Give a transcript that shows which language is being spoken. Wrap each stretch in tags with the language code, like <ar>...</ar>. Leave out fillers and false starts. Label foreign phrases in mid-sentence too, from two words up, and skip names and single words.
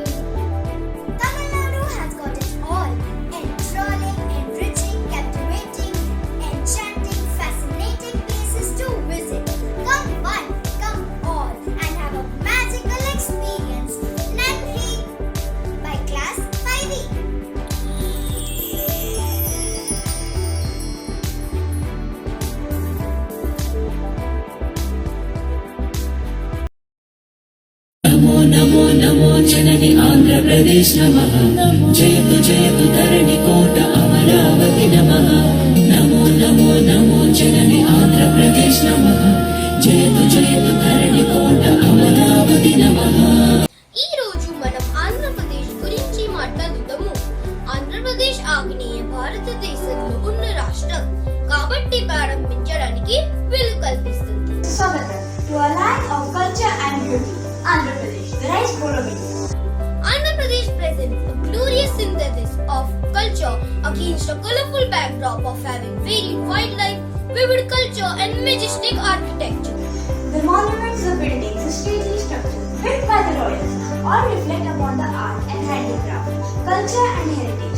<en>Tamil Nadu has got it all. Enthralling, enriching, captivating, enchanting, fascinating places to visit. Come one, come all, and have a magical experience. Nandri by Class 5E.</en> <sa>नमो नमो नमो जननि आंध्र प्रदेश नमः जयतु धरणि कोट अमरावति नमः नमो नमो नमो जननि आंध्र प्रदेश नमः जयतु धरणि कोट अमरावति नमः</sa> <te>ఈ రోజు మనం ఆంధ్రప్రదేశ్ గురించి మాట్లాడుతాము. ఆంధ్రప్రదేశ్ ఆగ్నేయ భారతదేశంలో ఉన్న రాష్ట్రం కాబట్టి ప్రారంభించడానికి వీలు కల్పిస్తుంది.</te> <en>Swagatam to a land of culture and beauty. Andhra Pradesh, the rice bowl of India. Andhra Pradesh presents a glorious synthesis of culture against a colorful backdrop of having varied wildlife, vivid culture and majestic architecture. The monuments, the buildings, the stately structures built by the royals all reflect upon the art and handicraft, culture and heritage.</en>